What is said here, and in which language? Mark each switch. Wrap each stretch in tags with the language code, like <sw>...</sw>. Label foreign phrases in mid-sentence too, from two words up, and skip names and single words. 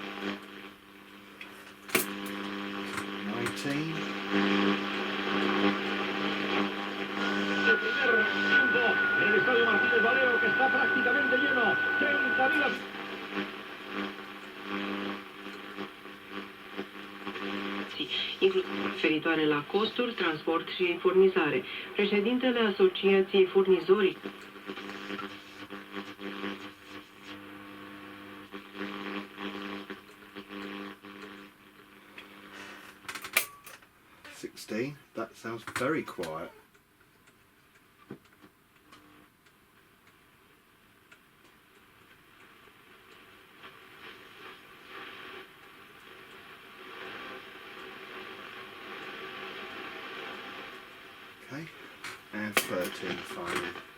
<es>19. El primer tiempo en el estadio Martínez Valero, que está prácticamente lleno. 30.000.</es> <ro>Referitoare la costuri, transport și furnizare. Președintele Asociației Furnizorii.</ro> <en>That sounds very quiet. Okay, and 13 finally.</en>